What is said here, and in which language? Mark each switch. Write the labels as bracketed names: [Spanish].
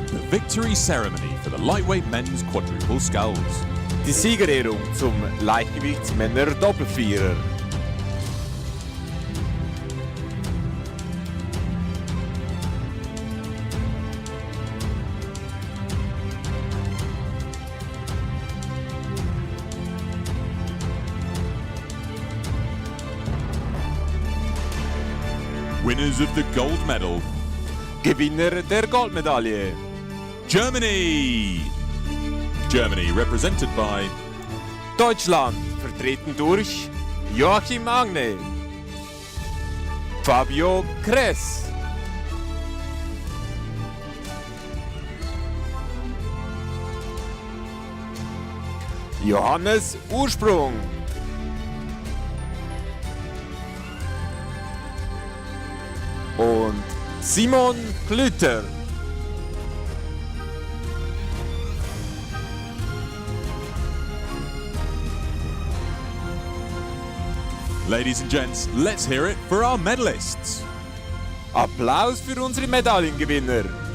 [English] Victory ceremony for the lightweight men's quadruple sculls. [German] Die Siegerehrung zum Leichtgewichtsmänner Doppelvierer. [English] Winners of the gold medal, [German] Gewinner der Goldmedaille. [English] Germany! Germany represented by [German] Deutschland, vertreten durch Joachim Agne, Fabio Kress, Johannes Ursprung, und Simon Klüter. [English] Ladies and gents, let's hear it for our medalists. [German] Applaus für unsere Medaillengewinner.